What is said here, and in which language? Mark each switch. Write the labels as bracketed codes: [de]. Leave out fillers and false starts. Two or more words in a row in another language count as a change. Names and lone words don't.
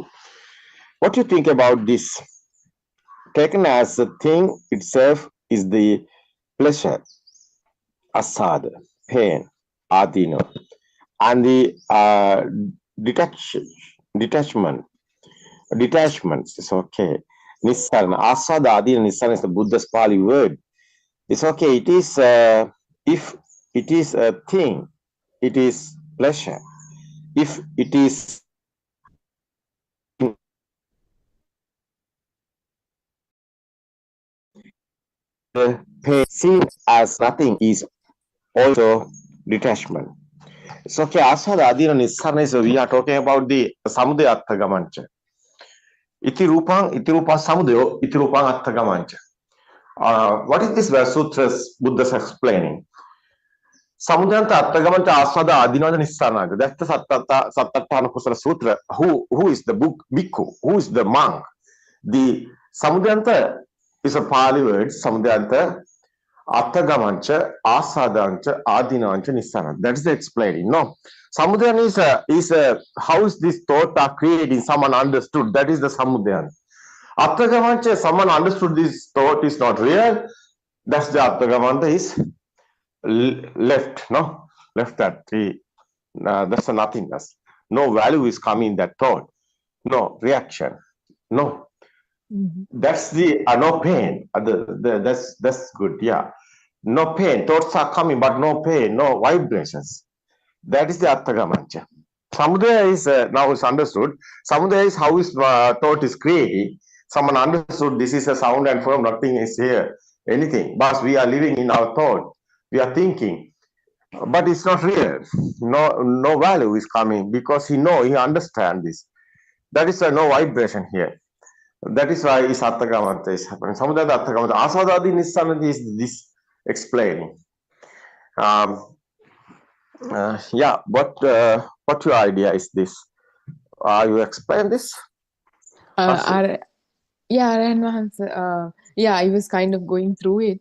[en] What do you think about this? Taken as a thing itself is the pleasure, asada, pain, adina, and the detachments is okay. [pi] Nissarana, asada, adina, nissarana [en] is the Buddha's Pali word. It's okay. It is if it is a thing, it is pleasure. If it is pain seen as nothing is also detachment. It's okay. [pi] Asada adina nissarana [en] is we are talking about the [pi] samudaya attagamancha. Iti rupang samudayo, iti rupang attagamancha. [en] What is this verse sutras Buddha is explaining? [pi] Samudayanta attagamancha asada adina nissarana. [en] That's the Sattatthana Kusala Sutra. Who is the bhikkhu? Who is the monk? The samudayanta is a Pali word. [pi] Samudayanta attagamancha asadancha adinancha nissarana. [en] That is the explaining. No, samudayana is a how is this thought are created? Someone understood. That is the samudayana. Attagamancha, someone understood this thought is not real. That's the attagamancha is left. No, left that tree. That's a nothingness. No value is coming in that thought. No reaction. No. That's the no pain. That's good. Yeah, no pain. Thoughts are coming, but no pain, no vibrations. That is the attagamancha. Samudaya is now is understood. Samudaya is how is thought is created. Someone understood this is a sound and form. Nothing is here. Anything, but we are living in our thought. We are thinking, but it's not real. No value is coming because he understands this. That is no vibration here. That is why is attagamancha is happening. [pi] Samudaya attagamancha. Asadadi nissarana [en] is this explaining. Yeah, what your idea is this? You explain this? I was kind of going through it.